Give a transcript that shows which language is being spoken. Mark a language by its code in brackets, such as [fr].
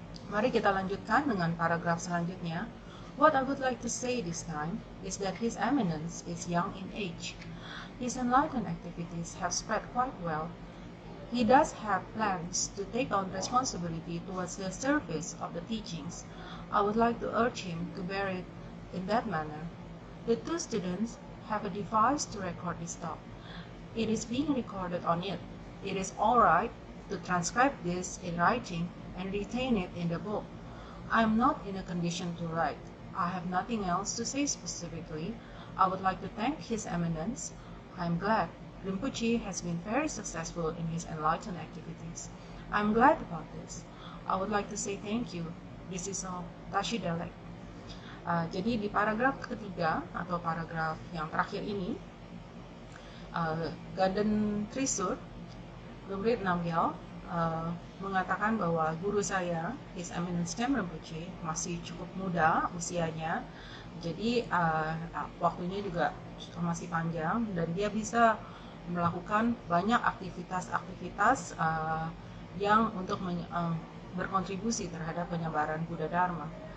[id] Mari kita lanjutkan dengan paragraf selanjutnya. [en] What I would like to say this time is that His Eminence is young in age. His enlightened activities have spread quite well. He does have plans to take on responsibility towards the service of the teachings. I would like to urge him to bear it in that manner. The two students have a device to record this talk. It is being recorded on it. It is all right to transcribe this in writing and retain it in the book. I am not in a condition to write. I have nothing else to say specifically. I would like to thank His Eminence. I am glad Rinpoche has been very successful in his enlightened activities. I am glad about this. I would like to say thank you. This is all. Tashi Delek. [id] Jadi di paragraf ketiga atau paragraf yang terakhir ini, Ganden Trisur, Lumrit Namgyal, mengatakan bahwa guru saya, His Eminence Chem Rinpoche, masih cukup muda usianya, jadi waktunya juga masih panjang, dan dia bisa melakukan banyak aktivitas-aktivitas yang untuk berkontribusi terhadap penyebaran Buddha Dharma.